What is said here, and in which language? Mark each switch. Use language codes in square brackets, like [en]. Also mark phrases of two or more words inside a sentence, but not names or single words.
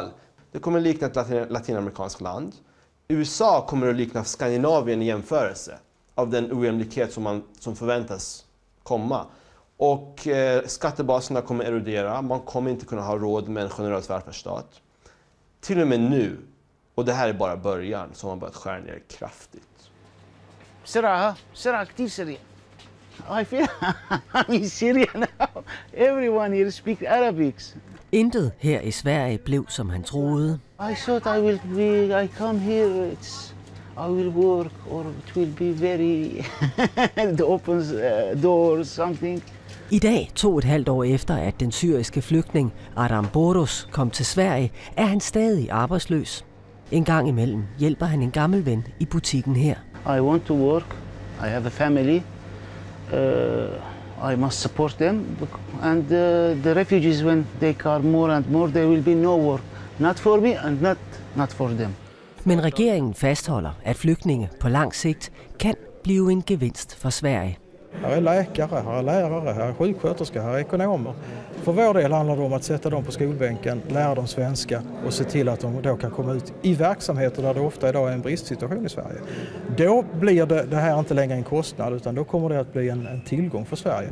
[sv] Det kommer likna ett latinamerikanskt land. USA kommer att likna Skandinavien i jämförelse av den ojämlikhet som förväntas komma. Och skattebaserna kommer erodera. Man kommer inte kunna ha råd med en generös välfärdsstat. Till och med nu, och det här är bara början, så har man börjat skära ner kraftigt. [en] Sira [ar] كتير سريع. [en] I feel I'm in Syria now. Everyone here speaks Arabic. [da] Intet her i Sverige blev, som han troede. [en] I thought I come here, I will work, or it will be very, it opens doors, something. [da] I dag, 2,5 år efter, at den syriske flygtning Adam Boros kom til Sverige, er han stadig arbejdsløs. En gang imellem hjælper han en gammel ven i butikken her. [en] I want to work. I have a family. I must support them. And the refugees, when they come more and more, there will be no work. Not for me and not for them. [da] Men regeringen fastholder, at flygtninge på lang sigt kan blive en gevinst for Sverige. [sv] Här är läkare, här är lärare, här är sjuksköterskor, här är ekonomer. För vår del handlar det om att sätta dem på skolbänken, lära dem svenska och se till att de då kan komma ut i verksamheter där det ofta idag är en bristsituation i Sverige. Då blir det här inte längre en kostnad, utan då kommer det att bli en tillgång för Sverige.